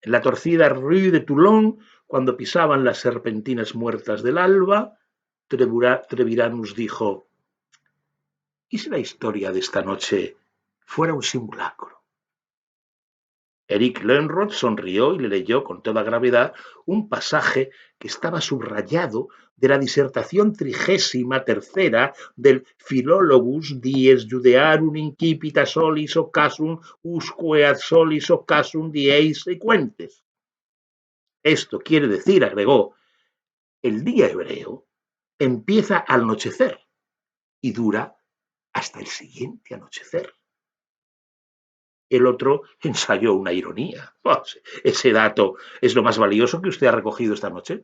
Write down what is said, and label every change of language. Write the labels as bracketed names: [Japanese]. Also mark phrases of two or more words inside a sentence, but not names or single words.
[Spanish] En la torcida Rue de Toulon, cuando pisaban las serpentinas muertas del alba, Treviranus dijo: ¿y si la historia de esta noche fuera un simulacro? Eric Lenrod sonrió y le leyó con toda gravedad un pasaje que estaba subrayado de la disertación 33ª del Philologus [Latin] dies Judearum incipita solis occasum usque ad solis occasum dies sequentes. [Spanish] Esto quiere decir, agregó, el día hebreo empieza al anochecer y dura hasta el siguiente anochecer. El otro ensayó una ironía. Oh, ese dato es lo más valioso que usted ha recogido esta noche.